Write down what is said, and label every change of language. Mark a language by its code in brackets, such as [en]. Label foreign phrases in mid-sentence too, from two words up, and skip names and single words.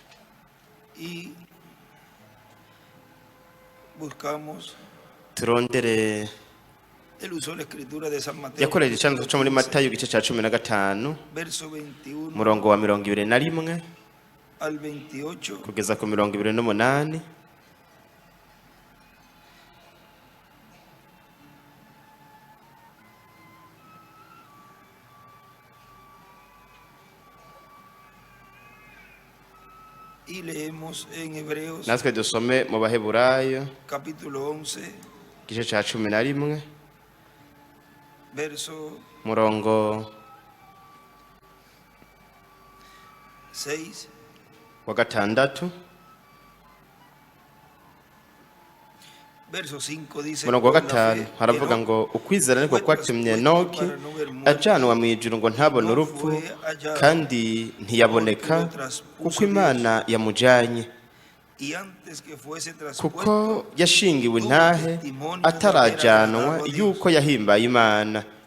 [rn] Turondere yakoreje icanditswe co muri Matayo igice ca 15 murongo wa 21 kugeza ku 28. [es] Y leemos en Hebreos [rn] natwe dusome mu Baheburayo [es] capítulo 11 [rn] igice ca 11 [es] verso [rn] murongo 6 wa gatandatu. [es] verso 5 dice [rn] Murongo wa gatanu haravuga ngo ukwizera niko kwatumye Enoki ajanwa mu ijuru ngo ntabone urupfu kandi ntiyaboneka kuko Imana yamujanye, kuko yashingiwe intahe atarajanwa yuko yahimbaye Imana.